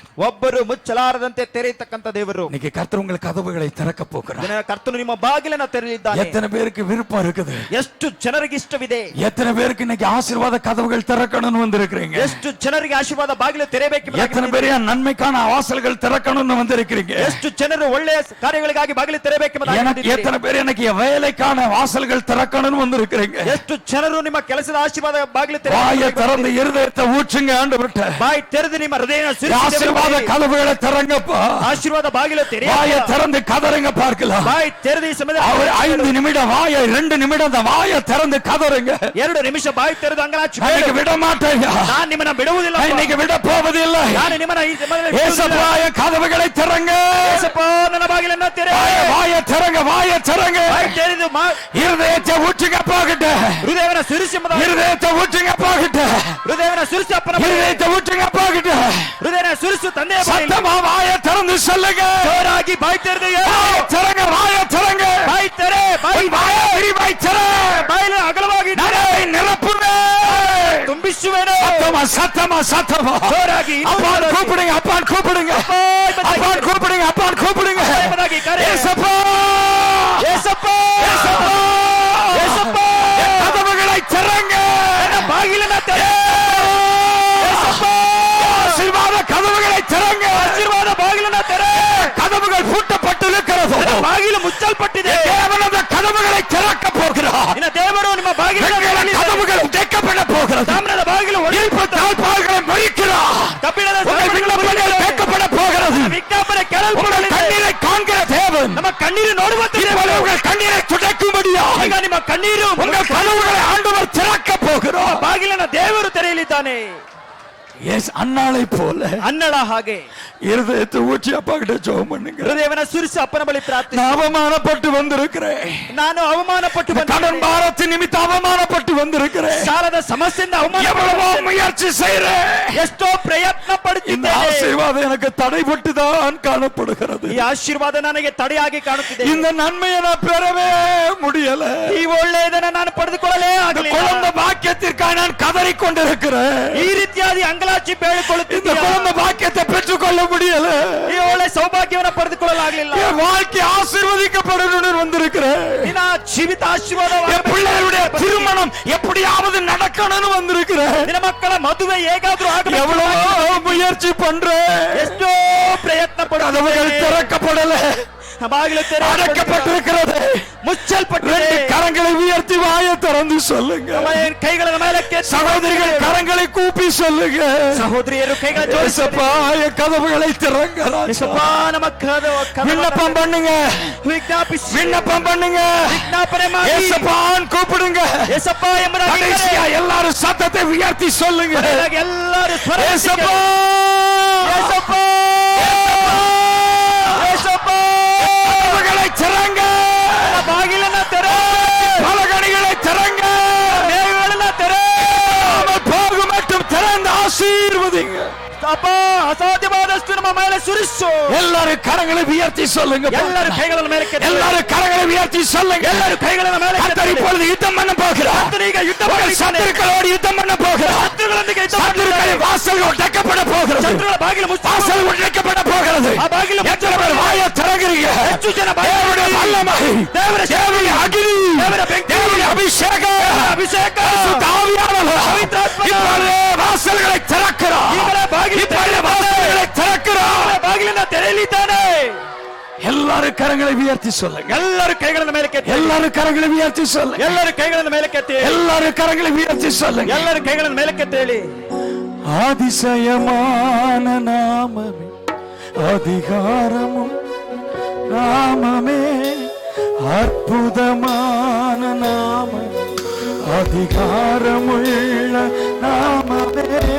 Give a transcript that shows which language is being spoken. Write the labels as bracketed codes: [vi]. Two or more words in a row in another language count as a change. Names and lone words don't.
[kn] ಒಬ್ಬರು ಮುಚ್ಚಲಾರದಂತೆ ತೆರೆಯತಕ್ಕಂತ ದೇವರು. [ta] இன்னைக்கு கர்த்தர் உங்கள் கதவுகளை திறக்க போகிறார். [kn] ಇದನ್ನ ಕರ್ತನು ನಿಮ್ಮ ಬಾಗಿಲನ್ನ ತೆರೆಯಲಿದ್ದಾನೆ. [ta] எத்தனை பேருக்கு விருப்பம் இருக்குது? [kn] ಎಷ್ಟು ಜನರಿಗೆ ಇಷ್ಟವಿದೆ? [ta] எத்தனை பேருக்கு இன்னைக்கு ஆசீர்வாத கதவுகள் திறக்கணும்னு வந்திருக்கிறீங்க? [kn] ಎಷ್ಟು ಜನರಿಗೆ ಆಶೀರ್ವಾದ ಬಾಗಿಲು ತೆರೆಯಬೇಕು? [ta] எத்தனை பேர் நன்மைக்கான வாசல்கள் திறக்கணும்னு வந்திருக்கிறீங்க? [kn] ಎಷ್ಟು ಜನರು ಒಳ್ಳೆಯ ಕಾರ್ಯಗಳಿಗಾಗಿ ಬಾಗಿಲು ತೆರೆಯಬೇಕು? [ta] எனக்கு எத்தனை பேர் எனக்கு வேலைக்கான வாசல்கள் திறக்கணும்னு வந்திருக்கிறீங்க? [kn] ಎಷ್ಟು ಜನರು ನಿಮ್ಮ ಕೆಲಸದ ಆಶೀರ್ವಾದ ಬಾಗಿಲು [ta] வாயை திறந்து இருதயத்தை ஊற்றுங்க ஆண்டவர்ட்ட. [kn] ಬಾಯಿ ತೆರೆದು ನಿಮ್ಮ ಹೃದಯನ [ta] ஆசீர்வாத கதவுகளை திறங்கப்பா. [kn] ಆಶೀರ್ವಾದ ಬಾಗಿಲು ತೆರೆಯ. [ta] வாயை திறந்து கதறுங்க பார்க்கலாம். [kn] ಬಾಯಿ ತೆರೆದು ಈ ಸಮಯದಲ್ಲಿ [ta] அவர் 5 நிமிடம் வாயை 2 நிமிடம் அந்த வாயை திறந்து கதறுங்க. [kn] 2 ನಿಮಿಷ ಬಾಯಿ ತೆರೆದು ಅಂಗಲಾಚಿ [ta] இன்னைக்கு விட மாட்டேன். [kn] ನಾನು ನಿಮ್ಮನ್ನ ಬಿಡುವುದಿಲ್ಲ. [ta] இன்னைக்கு விட போவதில்லை. [kn] ನಾನು ನಿಮ್ಮನ್ನ ಈ ಸಮಯದಲ್ಲಿ [ta] ஏசப்பா, என் கதவுகளை திறங்க. [kn] ಯೇಸಪ್ಪ, ನನ್ನ ಬಾಗಿಲನ್ನ ತೆರೆ. [ta] வாயை திறங்க, வாயை திறங்க. [kn] ಬಾಯಿ ತೆರೆದು [ta] இருதயத்தை ஊற்றுங்க பாகிட்ட. [kn] ಹೃದಯವನ್ನ ಸುರಿಸಿ [ta] இருதயத்தை ஊற்றுங்க பாகிட்ட. [kn] ಹೃದಯವನ್ನ ಸುರಿಸಿ ಅಪ್ಪನ [ta] இருதயத்தை ஊற்றுங்க பாகிட்ட. [kn] ಹೃದಯನ ಸುರಿಸು ತಂದೆಯ ಬಾಯಿಯಲ್ಲಿ. [ta] சத்தமா வாயை திறந்து சொல்லுங்க. [kn] ಜೋರಾಗಿ ಬಾಯಿ ತೆರೆದು [ta] வாயை திறங்க, வாயை திறங்க. [kn] ಬಾಯಿ ತೆರೆ. ಬಾಯಿ [ta] வாயை விரிவாய் திற. [kn] ಬಾಯಿನ ಅಗಲವಾಗಿ [ta] நிறைவை நிரப்புவேன். [kn] ತುಂಬಿಸುವೆನು. [ta] சத்தமா, சத்தமா, சத்தமா. [kn] ಜೋರಾಗಿ [ta] அப்பான் கூப்பிடுங்க, அப்பான் கூப்பிடுங்க. அப்பான் கூப்பிடுங்க, அப்பான் கூப்பிடுங்க. [kn] ಎಂಬುದಾಗಿ ಕರೆ. [ta] ஏசப்பா, [kn] ಯೇಸಪ್ಪ, [ta] ஏசப்பா, [kn] ಯೇಸಪ್ಪ, [ta] என் கதவுகளை திறங்க. [kn] ನನ್ನ ಬಾಗಿಲನ್ನ ತೆರೆ. ಯೇಸಪ್ಪ, [ta] ஆசீர்வாத கதவுகளை திறங்க. [kn] ಆಶೀರ್ವಾದ ಬಾಗಿಲನ್ನ ತೆರೆ. [ta] கதவுகள் பூட்டப்பட்டிருக்கிறது. [kn] ಬಾಗಿಲು ಮುಚ್ಚಲ್ಪಟ್ಟಿದೆ. [ta] தேவன் அந்த கதவுகளை திறக்க போகிறார். [kn] ಇನ್ನು ದೇವರು ನಿಮ್ಮ ಬಾಗಿಲನ್ನ [ta] கதவுகள் உடைக்கப்பட போகிறது. [kn] ತಾಮ್ರದ ಬಾಗಿಲು [ta] இழுப்பு தாழ்பாள்களை மறிக்கிறார். [kn] ಕಬ್ಬಿಣದ [ta] உங்கள் விண்ணப்பங்கள் கேட்கப்பட போகிறது. [kn] ವಿಜ್ಞಾಪನೆ [ta] உங்கள் [kn] ಕೇಳಲ್ಪಡಲಿದೆ. [ta] கண்ணீரை காண்கிற தேவன் [kn] ನಮ್ಮ ಕಣ್ಣೀರು ನೋಡುವಂತೆ [ta] இப்பொழுது உங்கள் கண்ணீரை துடைக்கும்படியா [kn] ಈಗ ನಿಮ್ಮ ಕಣ್ಣೀರು [ta] உங்கள் கதவுகளை ஆண்டவர் திறக்க போகிறார். [kn] ಬಾಗಿಲನ್ನ ದೇವರು ತೆರೆಯಲಿದ್ದಾನೆ. [ta] அன்னாளை போல [kn] ಅನ್ನಳ ಹಾಗೆ [ta] இருதயத்தை ஊற்றி அப்பா கிட்ட ஜெபம் பண்ணுங்க. [kn] ಹೃದಯವನ್ನ ಸುರಿಸಿ ಅಪ್ಪನ ಬಳಿ ಪ್ರಾರ್ಥಿಸಿ. [ta] நான் அவமானப்பட்டு வந்திருக்கிறேன். [kn] ನಾನು ಅವಮಾನಪಟ್ಟು [ta] கடன் பாரத்தின் நிமித்தம் அவமானப்பட்டு வந்திருக்கிறேன். [kn] ಸಾಲದ ಸಮಸ್ಯೆಯಿಂದ [ta] எவ்வளவோ முயற்சி செய்றேன். [kn] ಎಷ್ಟೋ ಪ್ರಯತ್ನ [ta] இந்த [kn] ಪಡುತ್ತಿದ್ದೇನೆ. [ta] ஆசீர்வாதம் எனக்கு தடைபட்டு தான் காணப்படுகிறது. [kn] ಈ ಆಶೀರ್ವಾದ ನನಗೆ ತಡೆಯಾಗಿ ಕಾಣುತ್ತಿದೆ. [ta] இந்த நன்மையை நான் பெறவே முடியல. [kn] ಈ ಒಳ್ಳೆಯದನ್ನ ನಾನು ಪಡೆದುಕೊಳ್ಳಲೇ ಆಗಲಿಲ್ಲ. [ta] குழந்தை பாக்கியத்திற்காக நான் கதறிக் கொண்டிருக்கிறேன். [kn] ಈ ರೀತಿಯಾಗಿ ಅಂಗಲಾಚಿ [ta] இந்த [kn] ಬೇಡಿಕೊಳ್ಳುತ್ತಿದ್ದೇನೆ. [ta] குழந்தை பாக்கியத்தை பெற்றுக்கொள்ள முடியல. [kn] ಈ ಒಳ್ಳೆ ಸೌಭಾಗ್ಯವನ್ನು ಪಡೆದುಕೊಳ್ಳಲಾಗಲಿಲ್ಲ. [ta] என் வாழ்க்கை ஆசீர்வதிக்கப்படணும்னு வந்திருக்கிறேன். [kn] ನಿನ್ನ ಜೀವಿತ ಆಶೀರ್ವಾದ. [ta] என் பிள்ளைகளுடைய திருமணம் எப்படியாவது நடக்கணும்னு வந்திருக்கிறேன். [kn] ನಿನ್ನ ಮಕ್ಕಳ ಮದುವೆ ಹೇಗಾದ್ರೂ ಆಗಬೇಕು. [ta] எவ்வளவு முயற்சி பண்றேன். [kn] ಎಷ್ಟೋ ಪ್ರಯತ್ನ [ta] கதவுகள் [kn] ಪಡುತ್ತೇನೆ. [ta] திறக்கப்படல. [kn] ಬಾಗಿಲು [ta] அடைக்கப்பட்டிருக்கிறது, [kn] ಮುಚ್ಚಲ್ಪಟ್ಟಿದೆ. [ta] கரங்களை உயர்த்தி வாயை திறந்து சொல்லுங்க. [kn] ಕೈಗಳನ್ನು ಮೇಲಕ್ಕೆ [ta] சகோதரிகள் கரங்களை கூப்பி சொல்லுங்க. [kn] ಸಹೋದರಿಯರು ಕೈಗಳ [ta] ஏசப்பா, என் கதவுகளை திறங்க. [kn] ನಮ್ಮ [ta] விண்ணப்பம் பண்ணுங்க, [kn] ವಿಜ್ಞಾಪಿಸಿ, [ta] விண்ணப்பம் பண்ணுங்க, [kn] ವಿಜ್ಞಾಪನೆ ಮಾಡಿ [ta] ஏசப்பான்னு கூப்பிடுங்க. [kn] ஏசப்பா ಎಂಬುದಾಗಿ [ta] கடைசியா எல்லாரும் சத்தத்தை உயர்த்தி சொல்லுங்க. [kn] ಎಲ್ಲರೂ ಸ್ವರ [ta] ஏசப்பா, ஏசப்பா, ஏசப்பா, கதவுகளை திறங்க, [kn] ಬಾಗಿಲನ್ನ ತೆರೆ, [ta] பலகணிகளை திறங்க, [kn] ಮೇಘಗಳನ್ನ ತೆರೆ, [ta] போகும் மட்டும் திறந்து ஆசீர்வதிங்க. [kn] ಅಪ್ಪ ಅಸಾಧ್ಯವಾದಷ್ಟು ನಮ್ಮ ಮೇಲೆ ಸುರಿಸು. [ta] எல்லாரும் கரங்களை உயர்த்தி சொல்லுங்க. [kn] ಎಲ್ಲರೂ ಕೈಗಳನ್ನು ಮೇಲಕ್ಕೆ [ta] எல்லாரும் கரங்களை உயர்த்தி சொல்லுங்க. [kn] ಎಲ್ಲರೂ ಕೈಗಳನ್ನು ಮೇಲಕ್ಕೆ [ta] கர்த்தர் இப்பொழுது யுத்தம் பண்ண போகிறார். [kn] ಈಗ ಯುದ್ಧ [ta] சத்துருக்களோடு யுத்தம் பண்ண போகிறார். [kn] ಶತ್ರುಗಳೊಂದಿಗೆ ಯುದ್ಧ [ta] சத்துருக்களின் வாசல்கள் உடைக்கப்பட போகிறது. [kn] ಶತ್ರುಗಳ ಬಾಗಿಲು [ta] வாசல் உடைக்கப்பட போகிறது. [kn] ಆ ಬಾಗಿಲು [ta] எத்தனை பேர் வாயை திறக்கிறீங்க? [kn] ಹೆಚ್ಚು ಜನ [ta] தேவனுடைய வல்லமை, தேவனுடைய அக்கினி, தேவனுடைய அபிஷேகம், பரிசுத்த ஆவியானவர் இப்பொழுது வாசல்களை திறக்கிறார். இப்பொழுது வாசல்களை திறக்கிறார். [kn] ಬಾಗಿಲನ್ನ ತೆರೆಯಲಿದ್ದಾನೆ. [ta] எல்லாரும் கரங்களை உயர்த்தி சொல்லுங்க. [kn] ಎಲ್ಲರೂ ಕೈಗಳನ್ನು ಮೇಲಕ್ಕೆ [ta] எல்லாரும் கரங்களை உயர்த்தி சொல்லுங்க. [kn] ಎಲ್ಲರೂ ಕೈಗಳನ್ನು ಮೇಲಕ್ಕೆ [ta] எல்லாரும் கரங்களை உயர்த்தி சொல்லுங்க. [kn] ಎಲ್ಲರೂ ಕೈಗಳನ್ನು ಮೇಲಕ್ಕೆ ತೇಳಿ. [ta] அதிசயமான நாமமே, அதிகாரமும் நாமமே, அற்புதமான நாமம், அதிகாரமுள்ள நாமமே,